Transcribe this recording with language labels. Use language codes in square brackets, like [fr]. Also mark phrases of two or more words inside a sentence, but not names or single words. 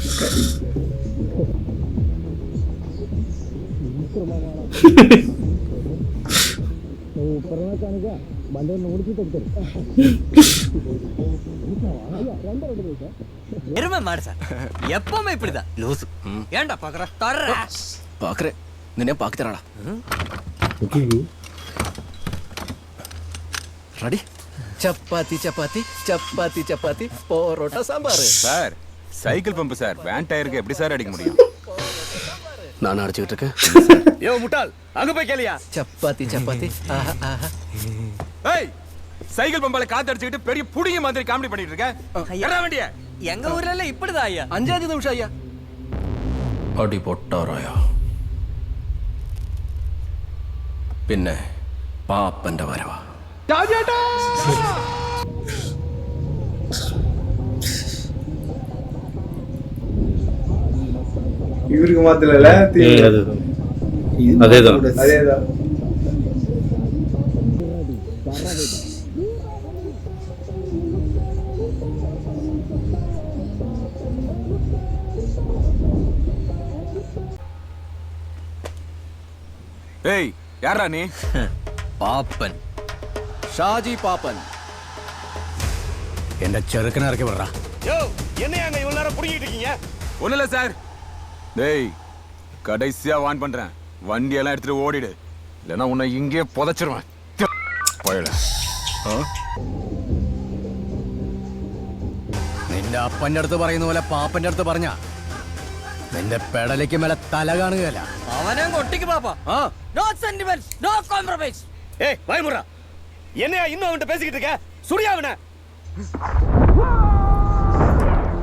[ta] எருமை மாடு சார். எப்பவுமே இப்படிதான் லூசு. ஏன்டா பாக்குற? தர்ற [ml] പാക്കറേ നിന്നെ പാക്കി തരാടാ. റെഡി? ചപ്പാത്തി ചപ്പാത്തി ചപ്പാത്തി ചപ്പാത്തി പൊറോട്ട സാമ്പാർ. [ta] சார் சைக்கிள் பம்ப் சார். வேன் டயருக்கு எப்படி சார் அடிக்க முடியும்? நான் அடிச்சுக்கிட்டு இருக்கேன். யோ முட்டாள், அங்க போய் கேளியா? சப்பாத்தி சப்பாத்தி. ஆஹா ஆஹா. ஏய் சைக்கிள் பம்பால காத்து அடிச்சுக்கிட்டு பெரிய புடிங்க மாதிரி காமெடி பண்ணிட்டு இருக்க. ஏறா வண்டிய. எங்க ஊர்ல எல்லாம் இப்படிதான் ஐயா. 5 நிமிஷம் ஐயா. [ml] അടി പൊട്ടാറായ പിന്നെ പാപ്പന്റെ വരവാ. [ta] இவருக்கு மாத்தல அதேதான். ஏய் யாரா நீ? [ml] പാപ്പൻ, ഷാജി പാപ്പൻ. എന്റെ ചെറുക്കനെ ഇറക്കി വിടറാ. [ta] யோ என்னையா அங்க இவ்வளவு நேரம் புடிங்கிட்டு இருக்கீங்க? ஒண்ணு இல்ல சார். டேய் கடைசியா வான் பண்றேன். வண்டி எல்லாம் எடுத்துட்டு ஓடிடு. இல்லைன்னா உன்னை இங்கே புதைச்சிருவேன். போயிட. [ml] നിന്റെ അപ്പന്റെ അടുത്ത് പറയുന്ന പോലെ പാപ്പന്റെ അടുത്ത് പറഞ്ഞ നിന്റെ പെടലേക്ക് മേലെ തല കാണുകയല്ല. അവനെ കൊട്ടിക്ക് പാപ്പ. [en] No sentiments, no compromise. [ta] ஏய் பயமுறா, என்னையா இன்னும் அவன்கிட்ட பேசிக்கிட்டு இருக்க? சுடியா அவனை.